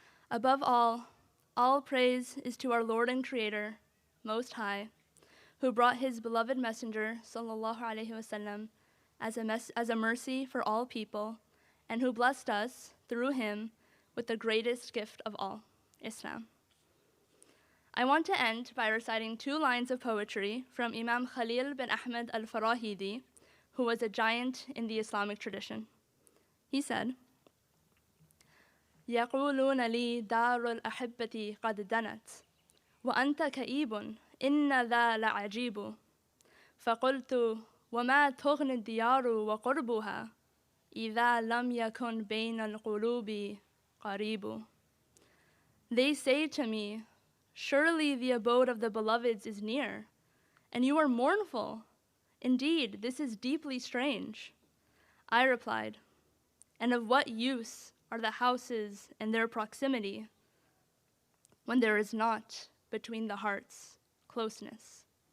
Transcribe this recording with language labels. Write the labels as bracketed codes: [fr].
[en] Above all praise is to our Lord and Creator, Most High, who brought his beloved messenger, sallallahu alaihi wasallam, as a mercy for all people, and who blessed us, through him, with the greatest gift of all, Islam. I want to end by reciting 2 lines of poetry from Imam Khalil bin Ahmed al-Farahidi, who was a giant in the Islamic tradition. He said, [ar] يقولون لي دار الأحبة قد دنت وأنت كئيب إن ذا لعجيب فقلت وما تغني الديار وقربها إذا لم يكن بين القلوب قريب. [en] They say to me, surely the abode of the beloveds is near, and you are mournful. Indeed, this is deeply strange. I replied, and of what use are the houses and their proximity when there is not between the hearts closeness?